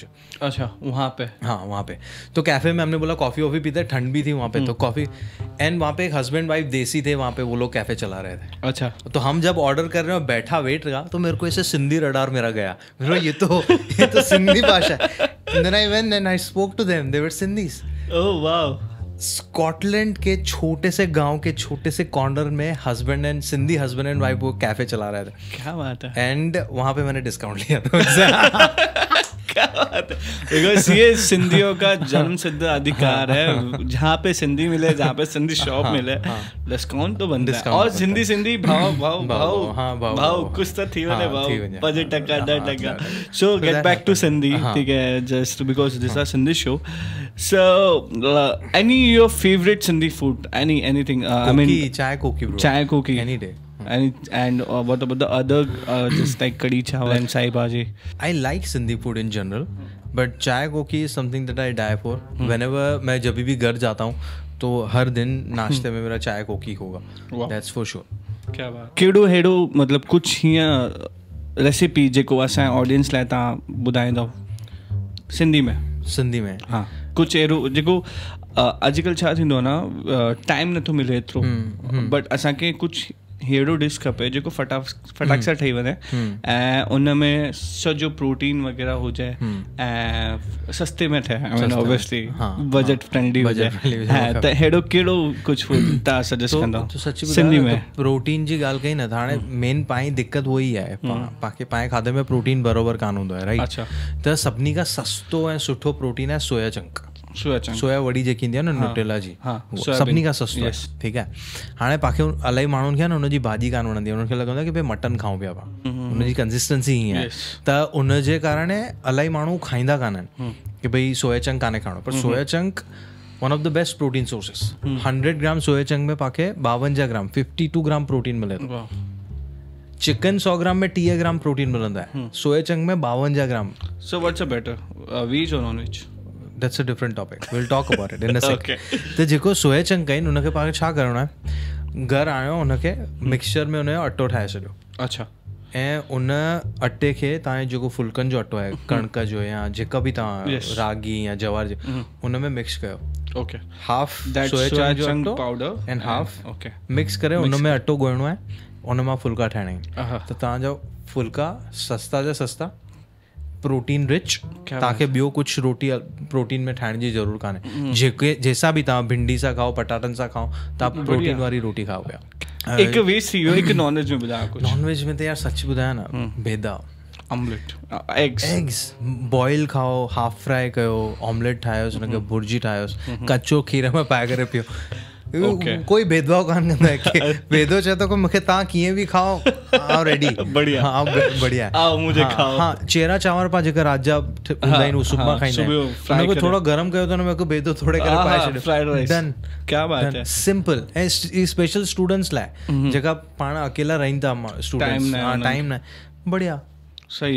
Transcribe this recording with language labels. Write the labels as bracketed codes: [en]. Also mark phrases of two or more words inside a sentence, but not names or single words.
[hi] अच्छा, वहाँ पे? हाँ, वहाँ पे। तो कैफ़े में हमने बोला कॉफ़ी वॉफ़ी पीते, ठंड भी थी वहाँ पे, तो कॉफ़ी। एंड वहाँ पे एक [en] husband wife [hi] देसी थे वहाँ पे, वो लोग कैफ़े चला रहे थे। अच्छा। तो हम जब ऑर्डर कर रहे हैं, बैठा वेट रहा, तो मेरे को ऐसे सिंधी रडार मेरा गया, मेरा ये तो सिंधी भाषा है। [en] Then I went and I spoke to them. They were Sindhis. Oh wow. [hi] स्कॉटलैंड के छोटे से गांव के छोटे से कॉर्नर में सिंधी [en] husband and wife [hi] वो कैफे चला रहे थे। क्या बात है। एंड वहां पे मैंने डिस्काउंट लिया था। क्या बात है। बिकॉज ये सिंधियों का जन्म सिद्ध अधिकार है, जहाँ पे सिंधी मिले, जहाँ पे सिंधी शॉप मिले, डिस्काउंट तो बनता है। और सिंधी भाव कुछ तो थी वाले भाव, 5 टका 10 टका। [en] so get back to Sindhi, [hi] ठीक है, [en] just because this are Sindhi show. So, any your favorite Sindhi food? Anything? I mean, chai koki, bro. Chai koki. Any day. And what about the other, just like kadi chawal and sai bhaji? I like Sindhi food in general, but chai koki is something that I die for. [hi] Whenever मैं जब भी घर जाता हूँ, तो हर दिन नाश्ते में मेरा चाय कोकी होगा। [en] That's for sure. [hi] क्या बात। [sd] केड़ो हेड़ो मतलब कुछ हीअं रेसिपी जेको असां ऑडियंस लाइ तव्हां ॿुधाईंदव सिंधी में? हाँ, कुझु अहिड़ो जेको अॼुकल्ह छा थींदो आहे न, टाइम नथो मिले एतिरो, बट असांखे कुझु अहिड़ो डिश खपे जेको फटाक सां ठही वञे ऐं उन में सॼो प्रोटीन वग़ैरह हुजे ऐं सस्ते में ठहे, ऑब्वियसली [en] budget friendly [sd] हुजे। त अहिड़ो कहिड़ो कुझु फूड तव्हां सजेस्ट कंदव सिंधी में? प्रोटीन जी ॻाल्हि कई न, त हाणे मेन पाण दिक़त उहो ई आहे, पाण खाधे में प्रोटीन बराबरि कान हूंदो आहे, राइट? अच्छा। त सभिनी खां सस्तो ऐं सुठो प्रोटीन आहे [en] soya chunk. [sd] सोया वड़ी जेकी ईंदी आहे न न्यूट्रेला जी, सभिनी खां सस्तो आहे, ठीकु आहे। हाणे पाण इलाही माण्हुनि खे न हुनजी भाॼी कान वणंदी आहे, हुनखे लॻंदो आहे की भई मटन खाऊं पिया पाण, हुनजी कंसिस्टेंसी हीअं आहे। त उनजे कारण इलाही माण्हू खाईंदा कान आहिनि की भई [en] soya chunk [sd] कान्हे खाइणो, पर [en] soya chunk one of the best protein sources. [sd] 100 ग्राम [en] soya chunk [sd] में पाके 52 ग्राम 52 ग्राम प्रोटीन मिले थो। चिकन 100 ग्राम में 30 ग्राम प्रोटीन मिलंदा आहे, [en] soya chunk [sd] में 52 ग्राम। [en] so what's a better, veg or non veg? That's a different topic. We'll talk about it in a sec. [sd] त जेको [en] soya chunk [sd] आहिनि उनखे पाण छा करिणो आहे, घर आयो उनखे मिक्सचर में उनजो अटो ठाहे छॾियो। अच्छा। ऐं उन अटे खे तव्हांजे जेको फुल्कनि जो अटो आहे, कणक जो या जेका बि तव्हां रागी या जवार जो, उन में मिक्स कयो। ओके। [en] half soya chunk [sd] जो अटो [en] powder and half [sd] मिक्स करे उन में अटो ॻोहिणो आहे, उन मां फुल्का ठाहिणा आहिनि। त तव्हांजा फुल्का सस्ता जा सस्ता, [en] protein rich, [sd] तव्हांखे ॿियो कुझु रोटी प्रोटीन में ठाहिण जी ज़रूरत कान्हे। जेके जंहिंसां बि तव्हां भिंडी सां खाओ, पटाटनि सां खाओ, तव्हां प्रोटीन वारी रोटी खाओ पिया। हिकु वेज थी वियो, हिकु [en] non veg [sd] में ॿुधायो कुझु? नॉन वेज में त यार सच ॿुधायां न, बेदा ऑमलेट, [en] eggs boil [sd] खाओ, [en] half fry [sd] कयो, ऑमलेट ठाहियोसि, हुनखे भुर्जी ठाहियोसि, कचो खीर में पाए करे पियो। कोई भेदभाव कान कंदो आहे कि भेदो चए थो की मूंखे तव्हां कीअं बि खाओ, आउं रेडी, बढ़िया, हाँ बढ़िया, [hi] आओ मुझे खाओ। [sd] हाँ, चेरा चांवर पा जेका राजा हूंदा आहिनि उहो सुबुह खाईंदा आहिनि, हुनखे थोरो गरम कयो त हुन में भेदो थोड़े करे पाए छॾियो, [en] fried rice, done. [hi] क्या बात है, सिंपल। [sd] ऐं [en] special students [sd] लाइ जेका पाण अकेला रहनि था स्टूडेंट्स, टाइम न, बढ़िया, सही